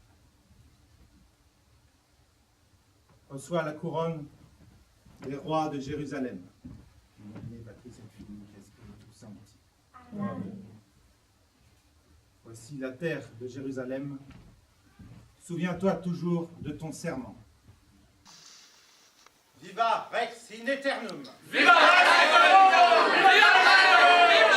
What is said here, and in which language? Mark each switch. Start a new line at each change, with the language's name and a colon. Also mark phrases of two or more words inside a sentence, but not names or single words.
French: Reçois la couronne des rois de Jérusalem. Amen. Voici la terre de Jérusalem. Souviens-toi toujours de ton serment.
Latin: Viva Rex in aeternum! Viva Rex in aeternum! Viva Rex!